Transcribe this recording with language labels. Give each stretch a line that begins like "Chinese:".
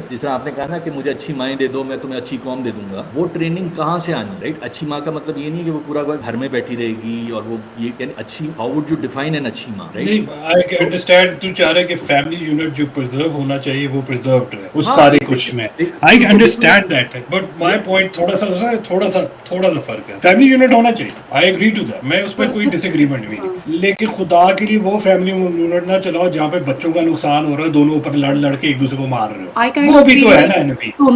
Urdu: جس طرح آپ نے کہا نا کہ مجھے اچھی مائیں دے دو میں تمہیں اچھی قوم دے دوں گا, وہ ٹریننگ کہاں سے آنی, رائٹ. اچھی ماں کا مطلب یہ نہیں کہ وہ پورا وقت گھر میں بیٹھی رہے گی اور وہ یہ یعنی اچھی,
English: how would you define an
Urdu: اچھی ماں, رائٹ. نہیں,
English: I understand
Urdu: تو چاہ رہے کہ فیملی یونٹ جو پرزرو ہونا چاہیے وہ پرزروڈ رہے اس سارے کچھ میں.
English: I understand that, but my point
Urdu: تھوڑا سا فرق ہے. فیملی یونٹ ہونا چاہیے,
English: I agree to that,
Urdu: میں اس پہ کوئی ڈس ایگریمنٹ نہیں, لیکن خدا کے لیے وہ فیملی یونٹ نہ چلاؤ جہاں پہ بچوں کا نقصان ہو رہا ہے, دونوں اوپر لڑ کے ایک دوسرے کو مار رہے ہو, وہ بھی تو ہے نا نبی.